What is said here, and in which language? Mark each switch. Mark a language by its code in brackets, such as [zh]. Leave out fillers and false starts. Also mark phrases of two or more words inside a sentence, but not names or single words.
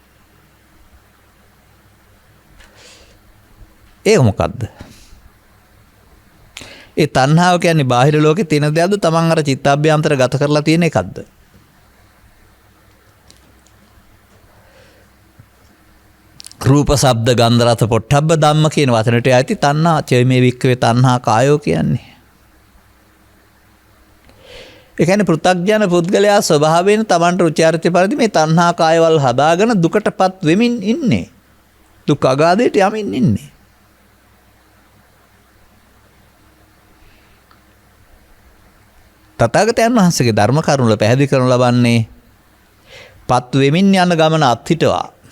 [si] ඒක මොකද්ද? ඒ තණ්හාව කියන්නේ බාහිර ලෝකේ තියෙන දෙයක්ද තමන් අර චිත්තාභ්‍යන්තර ගත කරලා තියෙන එකක්ද? රූප ශබ්ද ගන්ධ රස පොට්ටබ්බ ධම්ම කියන වචනට ඇති [pi] තණ්හා චේමේ වික්කවේ තණ්හා කායෝ [si] කියන්නේ. ඒ කියන්නේ පෘථග්ජන පුද්ගලයා ස්වභාවයෙන් තමන්ට රුචි අරුචි පරිදි මේ තණ්හා කායවල හදාගෙන දුකටපත් වෙමින් ඉන්නේ. දුක් අගාධයට යමින් ඉන්නේ. තථාගතයන් වහන්සේගේ ධර්ම කරුණ වල පැහැදිලි කරනු ලබන්නේ පත් වෙමින් යන ගමන අත්හිටවා.